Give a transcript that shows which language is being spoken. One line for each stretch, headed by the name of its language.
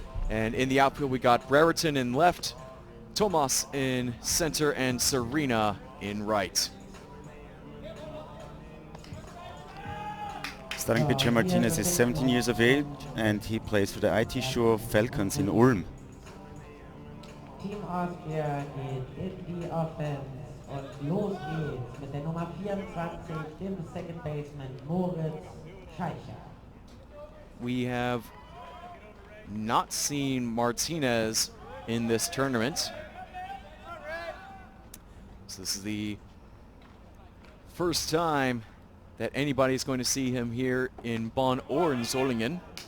English: And in the outfield we got Brereton in left, Tomas in center, and Serena in right. Starting pitcher Martinez is 17 years of age and he plays for the IT Sure Falcons in Ulm.
German: Team Austria geht in die Offense und los geht's mit der Nummer 24, dem Second Baseman Moritz Scheicher.
English: We have not seen Martinez in this tournament. So this is the first time that anybody's going to see him here in Bonn or in Solingen.